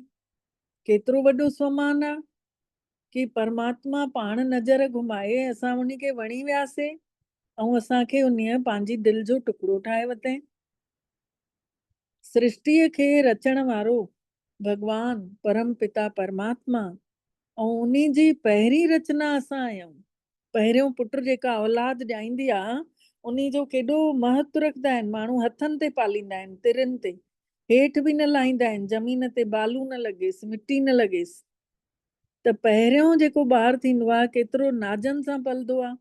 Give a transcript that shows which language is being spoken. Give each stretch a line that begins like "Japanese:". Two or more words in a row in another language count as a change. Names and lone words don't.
Sindhi: केतिरो वॾो स्वमान आहे कि परमात्मा पाण नज़र घुमाए असां उन खे वणी वियासीं ऐं असांखे उन पंहिंजी दिलि जो टुकड़ो ठाहे वरितईं। सृष्टिअ खे रचण वारो भॻवान परम पिता परमात्मा ऐं उन जी पहिरीं रचना असां आहियूं। पहिरियों पुटु जेका औलाद ॼाईंदी आहे उन जो केॾो महत्व रखंदा आहिनि माण्हू, हथनि ते पालींदा आहिनि, तिरनि ते, हेठि बि न लाहींदा आहिनि, ज़मीन ते बालू न लॻेसि, मिटी न लॻेसि। त पहिरियों जेको ॿारु थींदो आहे केतिरो नाज़नि सां पलंदो आहे।